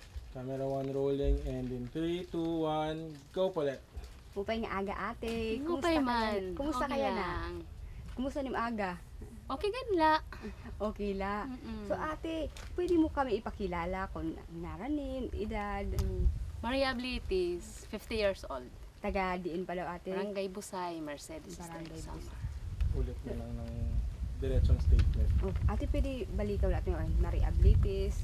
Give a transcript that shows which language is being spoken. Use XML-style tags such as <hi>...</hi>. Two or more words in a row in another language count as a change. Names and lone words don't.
<en>Camera 1 rolling and in 3, 2, 1, go pala.</en> <bik>Upay nga aga ate. Upay man. Kumusta Okay kaya na? lang. Kumusta nim aga? Okay ganla. Okay la. Mm-mm. So ate, pwede mo kami ipakilala kung naranin, edad,</bik> <en>Maria Blitis, 50 years old.</en> <bik>taga diin pa daw ate. Barangay Busay, Mercedes. Barangay Sama. Busay.</bik> <tl>Ulit na lang ng diretsong statement. Oh, ate pwede balitaw natin yung Maria Blitis.</tl>